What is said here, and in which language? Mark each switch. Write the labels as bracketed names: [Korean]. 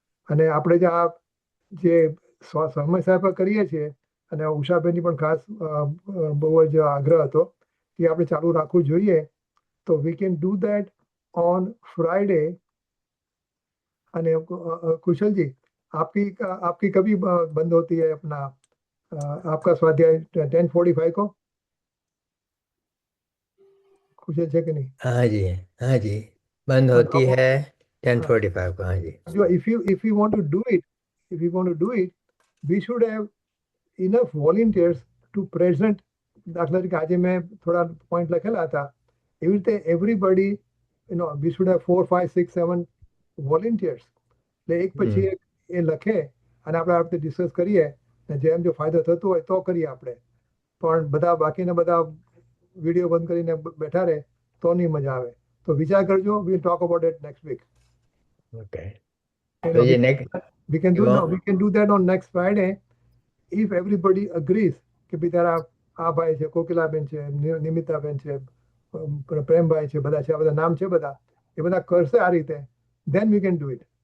[Gujarati] અને આપણે જે સમય સાહેબ કરીએ છીએ, અને ઉષાબેનની પણ ખાસ બહુ જ આગ્રહ હતો કે આપણે ચાલુ રાખવું જોઈએ, તો [English] we can do that on Friday. [Hindi] અને कुशल जी, आपकी कभी बंद होती है अपना आपका स्वाध्याय 10:45 को? कुशल है कि नहीं? हाँ जी बंद होती है 10:45 को. हाँ जी. [English] जो if you want to do it, we should have enough volunteers to present. [Gujarati] દાખલા તરીકે આજે મેં થોડા પોઈન્ટ લખેલા હતા, એવી રીતે [English] everybody, we should have 4, 5, 6, 7 volunteers. [Gujarati] એટલે એક પછી એક એ લખે અને આપણે આ રીતે ડિસ્કસ કરીએ, ને જેમ જો ફાયદો થતો હોય તો કરીએ આપણે. પણ બધા બાકીના બધા વિડીયો બંધ કરીને બેઠા રહે તો નહીં મજા આવે. તો વિચાર કરજો, [English] we'll talk about it next week. Okay. We can do that on next Friday if everybody agrees [Gujarati] કે ભાઈ તારા આ ભાઈ છે, કોકિલાબેન છે, નિમિતાબેન છે, પ્રેમભાઈ છે, બધા છે, આ બધા નામ છે, બધા એ બધા કરશે આ રીતે, [English] then we can do it.